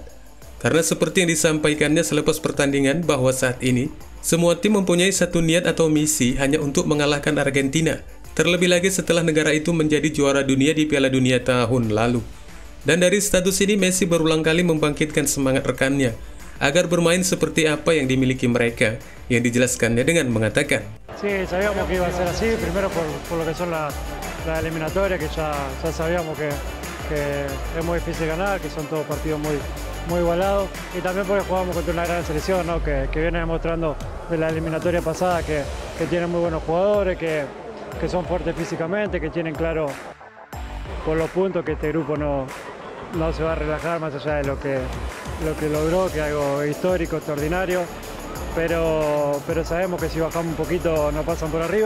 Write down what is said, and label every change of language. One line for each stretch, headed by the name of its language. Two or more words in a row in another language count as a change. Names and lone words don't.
Indonesian: Karena seperti yang disampaikannya selepas pertandingan bahwa saat ini, semua tim mempunyai satu niat atau misi hanya untuk mengalahkan Argentina. Terlebih lagi setelah negara itu menjadi juara dunia di Piala Dunia tahun lalu. Dan dari status ini Messi berulang kali membangkitkan semangat rekannya agar bermain seperti apa yang dimiliki mereka, yang dijelaskannya dengan mengatakan,
Spanish: Sí, sabíamos que iba a ser así, primero por lo que son las eliminatorias, que ya sabíamos que es muy difícil ganar, que son todos partidos muy igualados, y también porque jugamos contra una gran selección, ¿no? que viene demostrando de la eliminatoria pasada que tiene muy buenos jugadores, que son fuertes físicamente, que tienen claro por los puntos que este grupo no se va a relajar más allá de lo que logró, que es algo histórico, extraordinario, pero sabemos que si bajamos un poquito nos pasan por arriba.